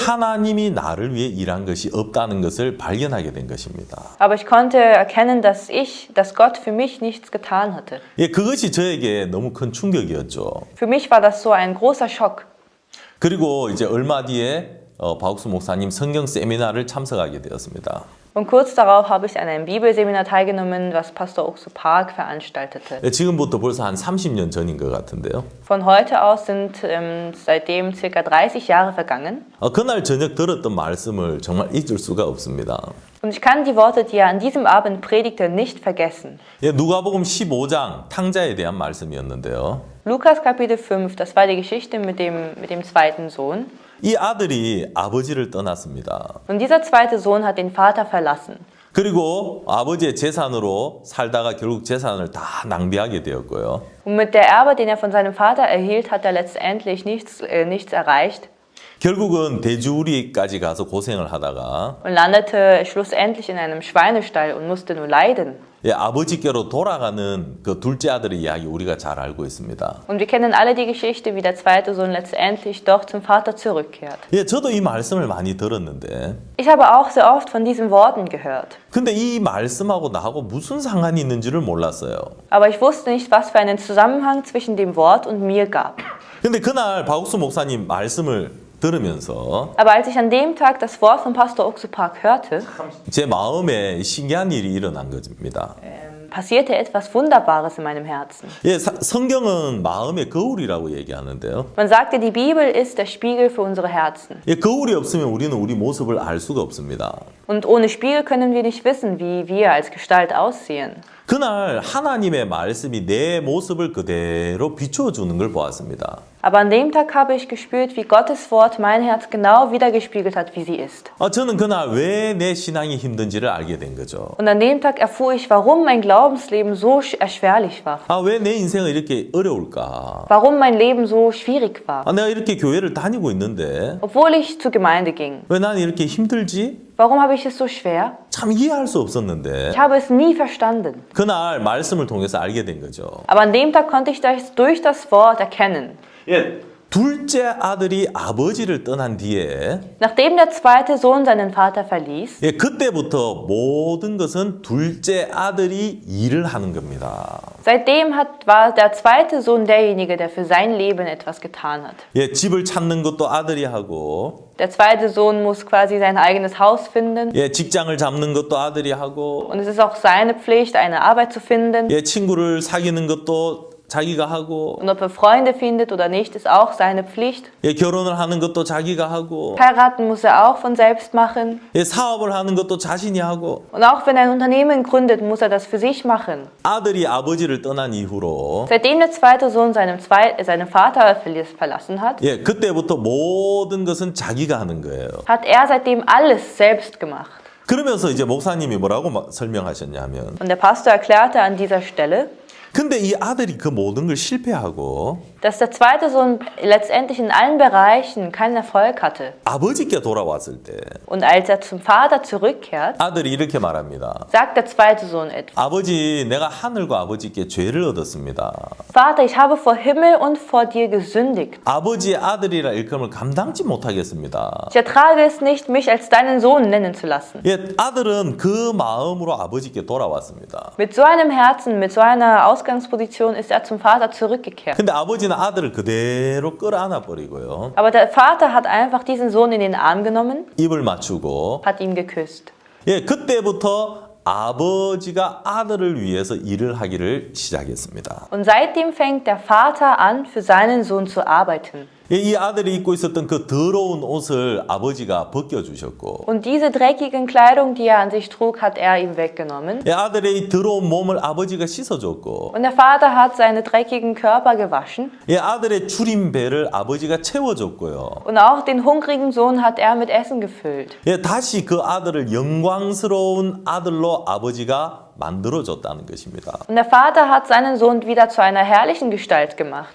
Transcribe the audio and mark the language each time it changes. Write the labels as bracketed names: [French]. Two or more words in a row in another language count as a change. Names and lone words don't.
[Korean] 하나님이 나를 위해 일한 것이 없다는 것을 발견하게 된 것입니다. [German] Aber ich konnte erkennen, dass Gott für mich nichts getan hatte. [Korean] 예, 그것이 저에게 너무 큰 충격이었죠. [German] Für mich war das so ein großer Schock. [Korean] 그리고 이제 얼마 뒤에 박욱수 목사님 성경 세미나를 참석하게 되었습니다. [German] Und kurz darauf habe ich an einem Bibelseminar teilgenommen, was Pastor Oksu Park veranstaltete. [Korean] 예, 지금부터 벌써 한 30년 전인 것 같은데요. [German] Von heute aus sind seitdem ca. 30 Jahre vergangen. [Korean] 그날 저녁 들었던 말씀을 정말 잊을 수가 없습니다. [German] Und ich kann die Worte, die er an diesem Abend predigte, nicht vergessen. [Korean] 예, 누가복음 15장 탕자에 대한 말씀이었는데요. [German] Lukas Kapitel 5, das war die Geschichte mit dem zweiten Sohn. [Korean] 이 아들이 아버지를 떠났습니다. [German] Und dieser zweite Sohn hat den Vater verlassen. [Korean] 그리고 아버지의 재산으로 살다가 결국 재산을 다 낭비하게 되었고요. [German] Und mit der Erbe, den er von seinem Vater erhielt, hat er letztendlich nichts erreicht. [Korean] 결국은 돼지우리까지 가서 고생을 하다가 [German] Und landete schlussendlich in einem Schweinestall und musste nur leiden. [Korean] 예, 아버지께로 돌아가는 그 둘째 아들의 이야기 우리가 잘 알고 있습니다. [German] Und wir kennen alle die Geschichte, wie der zweite Sohn letztendlich doch zum Vater zurückkehrt. [Korean] 예, 저도 이 말씀을 많이 들었는데 [German] Ich habe auch sehr oft von diesen Worten gehört. [Korean] 근데 이 말씀하고 나하고 무슨 상관이 있는지를 몰랐어요. [German] Aber ich wusste nicht, was für einen Zusammenhang zwischen dem Wort und mir gab. [Korean] 근데 그날 박욱수 목사님 말씀을 들으면서 [German] Aber als ich an dem Tag das Wort von Pastor Oxupak hörte, [Korean] 제 마음에 신기한 일이 일어난 것입니다. [German] passierte etwas Wunderbares in meinem Herzen. [Korean] 예, 성경은 마음의 거울이라고 얘기하는데요. [German] Man sagte, die Bibel ist der Spiegel für unsere Herzen. [Korean] 예, 거울이 없으면 우리는 우리 모습을 알 수가 없습니다. [German] Und ohne Spiegel können wir nicht wissen, wie wir als Gestalt aussehen. [Korean] 그날 하나님의 말씀이 내 모습을 그대로 비추어주는 걸 보았습니다. [German] Aber an dem Tag habe ich gespürt, wie Gottes Wort mein Herz genau wiedergespiegelt hat, wie sie ist. [Korean] 저는 그날 왜 내 신앙이 힘든지를 알게 된 거죠. [German] Und an dem Tag erfuhr ich, warum mein Glaubensleben so erschwerlich war. [Korean] 왜 내 인생은 이렇게 어려울까? [German] Warum mein Leben so schwierig war. [Korean] 내가 이렇게 교회를 다니고 있는데 [German] Obwohl ich zur Gemeinde ging. [Korean] 왜 나는 이렇게 힘들지? [German] Warum habe ich es so schwer? [Korean] 참 이해할 수 없었는데 [German] Ich habe es nie verstanden. [Korean] 그날 말씀을 통해서 알게 된 거죠. [German] Aber an dem Tag konnte ich das durch das Wort erkennen. [Korean] 예, 둘째 아들이 아버지를 떠난 뒤에 [German] Nachdem der zweite Sohn seinen Vater verließ, [Korean] 예, 그때부터 모든 것은 둘째 아들이 일을 하는 겁니다. [German] seitdem war der zweite Sohn derjenige, der für sein Leben etwas getan hat. [Korean] 예, 집을 찾는 것도 아들이 하고 [German] Der zweite Sohn muss quasi sein eigenes Haus finden. [Korean] 예, 직장을 잡는 것도 아들이 하고 [German] Und es ist auch seine Pflicht, eine Arbeit zu finden. [Korean] 예, 친구를 사귀는 것도 자기가 하고 [German] Und ob er Freunde findet oder nicht, ist auch seine Pflicht. [Korean] 예, 결혼을 하는 것도 자기가 하고 [German] Heiraten muss er auch von selbst machen. [Korean] 예, 사업을 하는 것도 자신이 하고 [German] Und auch wenn er ein Unternehmen gründet, muss er das für sich machen. [Korean] 아들이 아버지를 떠난 이후로 [German] Seitdem der zweite Sohn seinen Vater verlassen hat, [Korean] 예, 그때부터 모든 것은 자기가 하는 거예요. [German] hat er seitdem alles selbst gemacht. [Korean] 그러면서 이제 목사님이 뭐라고 설명하셨냐면 [German] Und der Pastor erklärte an dieser Stelle, [Korean] 근데 이 아들이 그 모든 걸 실패하고 [German] dass der zweite Sohn letztendlich in allen Bereichen keinen Erfolg hatte. [Korean] 아버지께 돌아왔을 때 [German] Und als er zum Vater zurückkehrt, [Korean] 아들이 이렇게 말합니다. [German] sagt der zweite Sohn etwas. [Korean] 아버지, 내가 하늘과 아버지께 죄를 얻었습니다. [German] Vater, ich habe vor Himmel und vor dir gesündigt. [Korean] 아버지의 아들이라 일감을 감당치 못하겠습니다. [German] Ich ertrage es nicht, mich als deinen Sohn nennen zu lassen. [Korean] 예, 아들은 그 마음으로 아버지께 돌아왔습니다. [German] Mit so einem Herzen, mit so einer Ausgangsposition ist er zum Vater zurückgekehrt. [Korean] 근데 아버지는 아들을 그대로 끌어안아 버리고요. [German] Aber der Vater hat einfach diesen Sohn in den Arm genommen, [Korean] 입을 맞추고 [German] hat ihn geküsst. [Korean] 예, 그때부터 아버지가 아들을 위해서 일을 하기를 시작했습니다. [German] Und seitdem fängt der Vater an, für seinen Sohn zu arbeiten. [Korean] 예, 이 아들이 입고 있었던 그 더러운 옷을 아버지가 벗겨주셨고 [German] Und diese dreckigen Kleidung, die er an sich trug, hat er ihm weggenommen. [Korean] 예, 아들의 이 더러운 몸을 아버지가 씻어줬고 [German] Und der Vater hat seine dreckigen Körper gewaschen. [Korean] 예, 아들의 추린 배를 아버지가 채워줬고요. [German] Und auch den hungrigen Sohn hat er mit Essen gefüllt. [Korean] 예, 다시 그 아들을 영광스러운 아들로 아버지가 만들어줬다는 것입니다. [German] Und der Vater hat seinen Sohn wieder zu einer herrlichen Gestalt gemacht.